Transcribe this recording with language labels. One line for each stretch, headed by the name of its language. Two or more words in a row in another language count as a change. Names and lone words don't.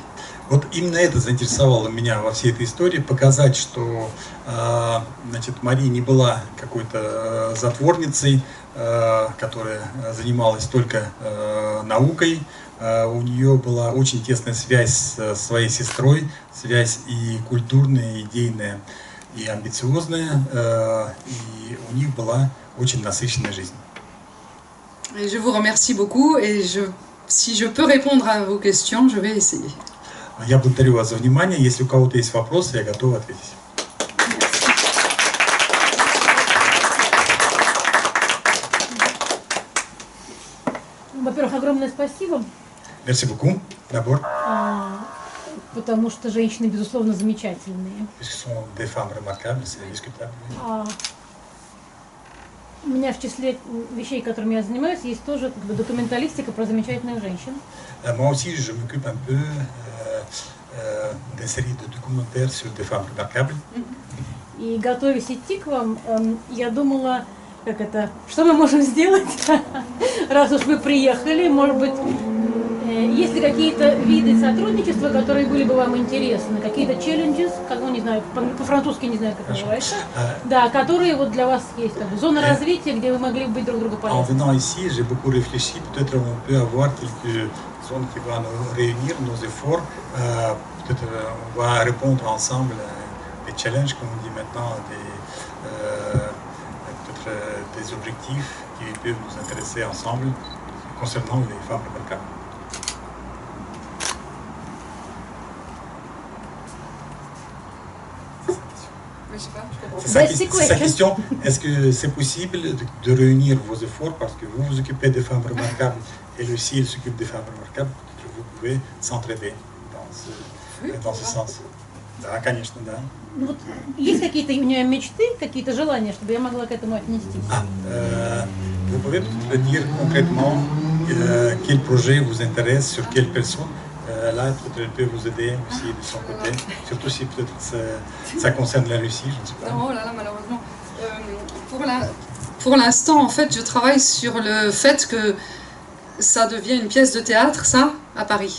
Russian: Вот именно это заинтересовало меня во всей этой истории, показать, что значит, Мария не была какой-то затворницей, которая занималась только наукой. У нее была очень тесная связь с своей сестрой, связь и культурная, и идейная, и амбициозная, и у них была очень насыщенная жизнь.
French: Et je vous remercie beaucoup et si je peux répondre à vos questions, je vais essayer.
Russian: Я благодарю вас за внимание. Если у кого-то есть вопросы, я готов ответить. Во-первых, огромное спасибо.
French: Merci beaucoup, d'abord.
Russian: Потому что женщины, безусловно, замечательные.
French: Ce sont des femmes remarquables, c'est discutable.
Russian: У меня в числе вещей, которыми я занимаюсь, есть тоже документалистика про замечательных женщин.
French: Moi aussi, je m'occupe un peu des séries de documentaires sur des femmes remarquables.
Russian: И готовясь идти к вам, я думала, что мы можем сделать, раз уж вы приехали, может быть, есть ли какие-то виды сотрудничества, которые были бы вам интересны, какие-то challenges, не знаю, по-французски не знаю, как называется, да, которые вот для вас есть, зона развития, где вы могли бы быть друг другу
French: En
Russian: полезны.
French: venant ici, j'ai beaucoup réfléchi. Peut-être on peut avoir quelques zones qui vont nous réunir, nos efforts. Peut-être on va répondre ensemble à des challenges, comme on dit maintenant, peut-être des objectifs qui peuvent nous intéresser ensemble concernant les femmes remarquables. C'est sa question. Est-ce que c'est possible de réunir vos efforts parce que vous vous occupez des femmes remarquables et lui aussi il s'occupe des femmes remarquables, que vous pouvez s'entraider dans ce sens?
Russian: Да, конечно, да. Вот есть какие-то у меня мечты, какие-то желания, чтобы я могла к этому отнестись?
French: Vous pouvez peut-être dire concrètement quel projet vous intéresse, sur quelle personne? Là, peut-être elle peut vous aider aussi de son côté, surtout si peut-être ça concerne la Russie, je ne sais pas. Non, là, malheureusement. Pour l'instant, en fait, je travaille sur le fait que ça devient une pièce de théâtre, ça, à Paris.